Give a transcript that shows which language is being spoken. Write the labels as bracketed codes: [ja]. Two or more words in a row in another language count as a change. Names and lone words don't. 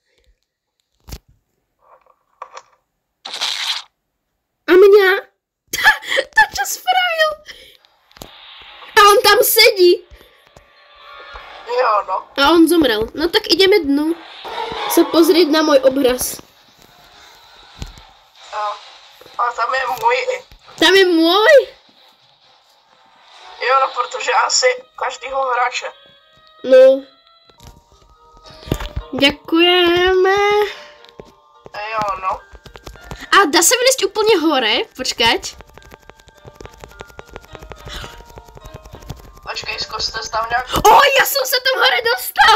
[sk] A mňa? To čo spravil? A on tam sedí. [cs] Jo, no. [sk] A on zomrel. No tak ideme dnu sa pozrieť na môj obraz. [cs] A tam je můj i. [sk] Tam je môj? [cs] Jo, no, protože asi každýho hráče. No. [sk] Ďakujeme. [cs] Jo, no. [sk] A dá sa vylezť úplne hore? Počkať. [cs] Počkej, zkuste tam nějak. [sk] Ja som sa tam hore dostal.